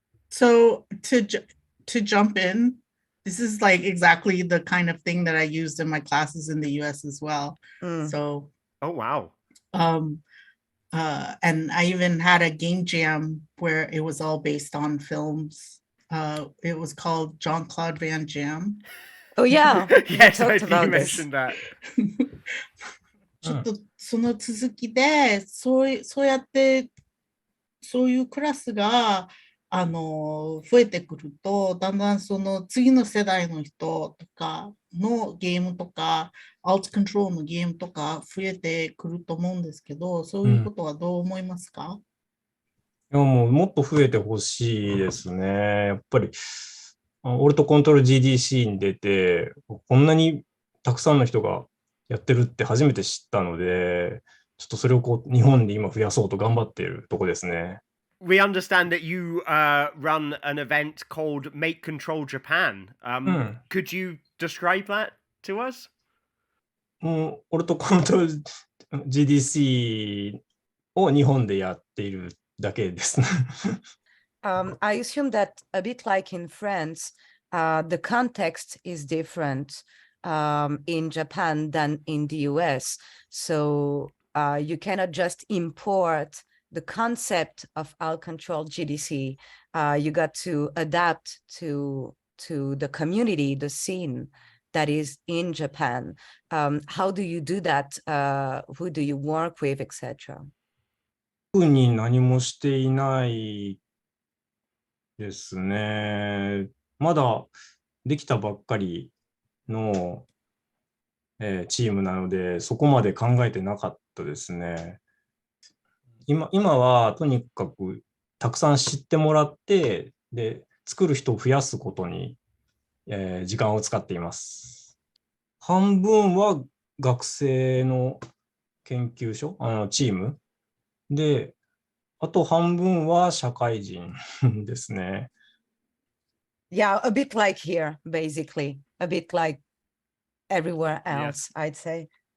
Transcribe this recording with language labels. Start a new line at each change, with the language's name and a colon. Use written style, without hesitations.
English: So to jump in, this is like exactly the kind of thing that I used in my classes in the US as well. So oh wow. And I even had a game jam where it was all based on films. It was called Jean-Claude Van Jam. Oh yeah. Yes, I think you mentioned that.
Japanese: ちょっとその続きでそうやってそういうクラスが増えてくると、だんだんその次の世代の人とかのゲームとかAlt+Ctrlのゲームとか増えてくると思うんですけど、そういうことはどう思いますか？いや、もっと増えてほしいですね。やっぱりオルトコントロール GDC に出て、こんなにたくさんの人がやってるって初めて知ったので、ちょっとそれを日本で今増やそうと頑張っているとこですね。
English: We understand that you run an event called Make Control Japan. Could you describe that to us?
Japanese: オルトコントロール GDC を日本でやっているだけですね。
English: I assume that a bit like in France, the context is different in Japan than in the US. So you cannot just import the concept of Alt+Ctrl GDC. You got to adapt to the community, the scene that is in Japan. How do you do that? Who do you work with, etc.?
Japanese: 特に何もしていないですね。まだできたばっかりの、チームなので、そこまで考えてなかったですね。今はとにかくたくさん知ってもらって、で、作る人を増やすことに、時間を使っています。半分は学生の研究所、チームで、あと半分は社会人ですね。
English: Yeah, a bit like here, basically. A bit like everywhere else, I'd say.